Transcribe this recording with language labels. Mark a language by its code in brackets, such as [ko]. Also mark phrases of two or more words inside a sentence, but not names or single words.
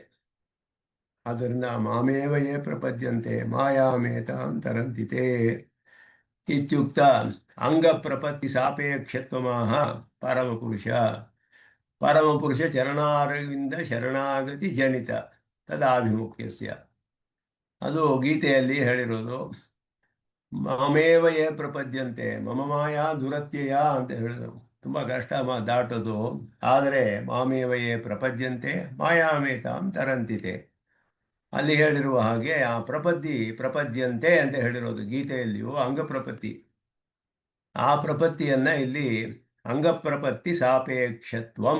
[sa] ಆದ್ದರಿಂದ ಮಾಮೇವ ಯೇ ಪ್ರಪದ್ಯಂತೆ ಮಾಯಾಮೇತಾಂ ತರಂತಿತೆ ಇತ್ಯುಕ್ತ ಅಂಗ ಪ್ರಪತ್ತಿ ಸಾಪೇಕ್ಷತ್ವಮಾಹ ಪರಮಪುರುಷ. ಪರಮಪುರುಷ ಚರಣಾರವಿಂದ ಶರಣಾಗತಿ ಜನಿತ ತದಾಭಿಮುಖ್ಯಸ್ಯ. [kn] ಅದು ಗೀತೆಯಲ್ಲಿ ಹೇಳಿರೋದು. [sa] ಮಾಮೇವ ಯೇ ಪ್ರಪದ್ಯಂತೆ, ಮಮ ಮಾಯಾ ದುರತ್ಯಯ [kn] ಅಂತ ಹೇಳಿದ್ರು. ತುಂಬ ಕಷ್ಟ ದಾಟೋದು. ಆದರೆ [sa] ಮಾಮೇವ ಯೇ ಪ್ರಪದ್ಯಂತೆ ಮಾಯಾಮೇತಾಂ ತರಂತಿತೆ, [kn] ಅಲ್ಲಿ ಹೇಳಿರುವ ಹಾಗೆ ಆ ಪ್ರಪದ್ಯಂತೆ ಅಂತ ಹೇಳಿರೋದು ಗೀತೆಯಲ್ಲಿಯೂ ಅಂಗಪ್ರಪತ್ತಿ. ಆ ಪ್ರಪತ್ತಿಯನ್ನ ಇಲ್ಲಿ [sa] ಅಂಗಪ್ರಪತ್ತಿ ಸಾಪೇಕ್ಷತ್ವಂ.